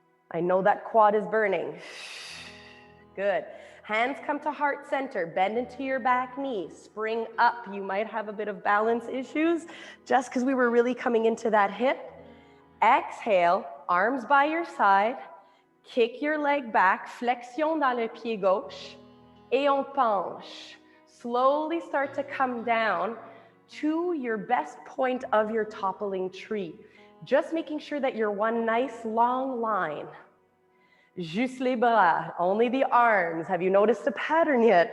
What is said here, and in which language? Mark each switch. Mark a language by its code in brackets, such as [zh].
[en] I know that quad is burning. Good. Hands come to heart center. Bend into your back knee. Spring up. You might have a bit of balance issues just because we were really coming into that hip. Exhale, arms by your side. Kick your leg back. [fr] Flexion dans le pied gauche. Et on penche. [en] Slowly start to come down to your best point of your toppling tree. Just making sure that you're one nice long line. [fr] Juste les bras, [en] only the arms. Have you noticed a pattern yet?